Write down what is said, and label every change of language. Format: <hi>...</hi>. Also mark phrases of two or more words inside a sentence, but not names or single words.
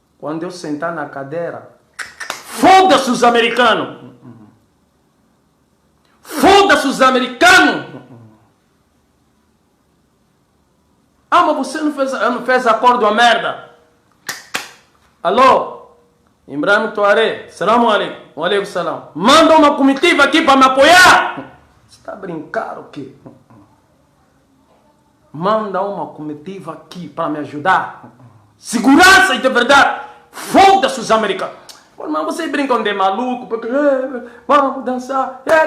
<pt>Quando eu sentar na cadeira, Foda-se os americanos. Foda-se os americanos. Ah, mas você não fez acordo a merda. Alô?</pt> <ar>Ibrahim Tuaré. سلام عليكم. وعليكم سلام.</ar> <pt>Manda uma comitiva aqui para me apoiar. Você está a brincar o quê? Manda uma comitiva aqui para me ajudar. Segurança de verdade. Foda-se os americanos. Mas vocês brincam de maluco, porque vamos dançar.</pt>